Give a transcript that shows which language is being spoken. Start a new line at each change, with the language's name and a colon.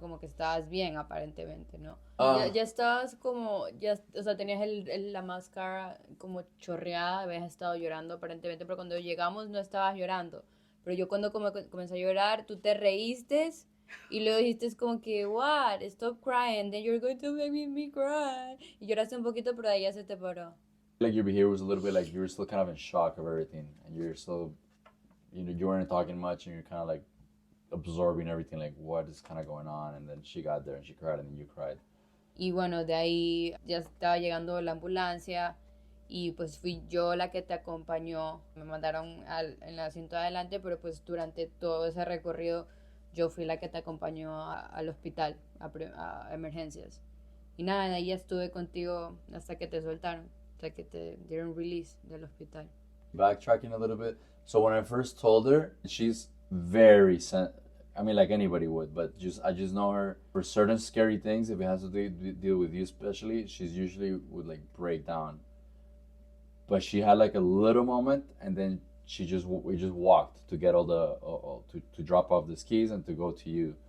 Spanish: Como que estabas bien aparentemente, ¿no? Ya estabas como, o sea, tenías la máscara como chorreada, habías estado llorando aparentemente, pero cuando llegamos no estabas llorando. Pero yo cuando comencé a llorar, tú te reíste y luego dijiste como que,
English: what, stop crying, then you're going to make me cry.
Spanish: Y lloraste un poquito, pero de ahí ya se te paró.
English: Like your behavior was a little bit like you were still kind of in shock of everything, and you're still, you weren't talking much, and you're kind of like absorbing everything, like what is kind of going on. And then she got there and she cried, and then you cried.
Spanish: Y bueno, de ahí ya estaba llegando la ambulancia y pues fui yo la que te acompañó. Me mandaron en el asiento de adelante, pero pues durante todo ese recorrido yo fui la que te acompañó al hospital, a emergencias. Y nada, de ahí ya estuve contigo hasta que te soltaron, hasta que te dieron release del hospital.
English: Backtracking a little bit. So when I first told her, she's very I mean, like anybody would, but I just know her for certain scary things. If it has to deal with you, especially, she's usually would like break down. But she had like a little moment, and then we just walked to get all to drop off the skis and to go to you.